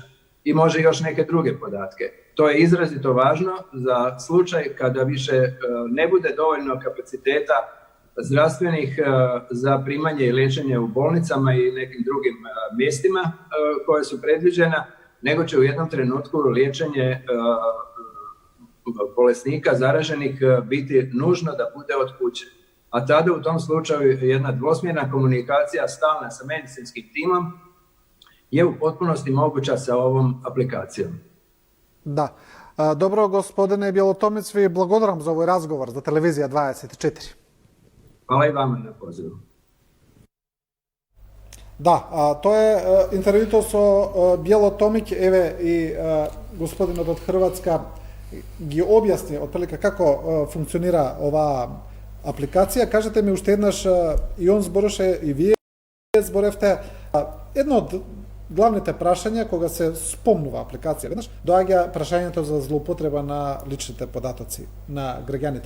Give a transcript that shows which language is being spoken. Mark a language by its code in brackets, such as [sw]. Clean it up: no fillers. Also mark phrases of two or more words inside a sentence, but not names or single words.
[hr] I može još neke druge podatke. To je izrazito važno za slučaj kada više ne bude dovoljno kapaciteta zdravstvenih za primanje i liječenje u bolnicama i nekim drugim mjestima koje su predviđena, nego će u jednom trenutku liječenje bolesnika zaraženih biti nužno da bude od kuće. A tada u tom slučaju jedna dvosmjerna komunikacija stalna sa medicinskim timom je u potpunosti moguća sa ovom aplikacijom. [mk] Да. Добро, господине Бјелотомец, ви благодарам за овој разговор за Телевизија 24. [hr] Hvala i vama na pozivu. [mk] Да, тоа е интервјуто со Бјелотомик, еве и господинот од Хрватска ги објасни отприлика како функционира оваа апликација. Кажете ми уште еднаш, и он збореше, и вие зборевте, едно од главните прашања кога се спомнува апликација, веднаш доаѓа прашањето за злоупотреба на личните податоци на граѓаните.